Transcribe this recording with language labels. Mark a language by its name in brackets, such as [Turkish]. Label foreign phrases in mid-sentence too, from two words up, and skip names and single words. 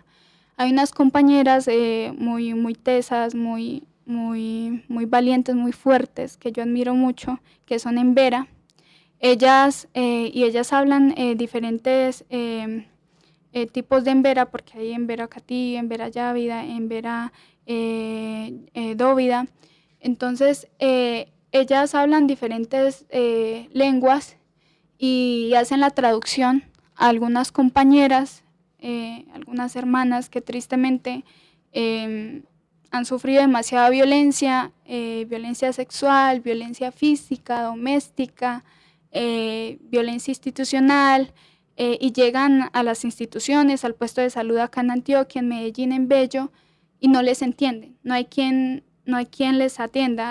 [Spanish] Hay unas compañeras muy tesas, muy valientes, muy fuertes, que yo admiro mucho, que son embera. Ellas hablan diferentes tipos de embera, porque hay embera catí, embera yávida, embera dóvida. Entonces, ellas hablan diferentes lenguas y hacen la traducción a algunas compañeras, algunas hermanas que tristemente han sufrido demasiada violencia, violencia sexual, violencia física, doméstica, violencia institucional, y llegan a las instituciones, al puesto de salud acá en Antioquia, en Medellín, en Bello, y no les entienden, no hay quien les atienda.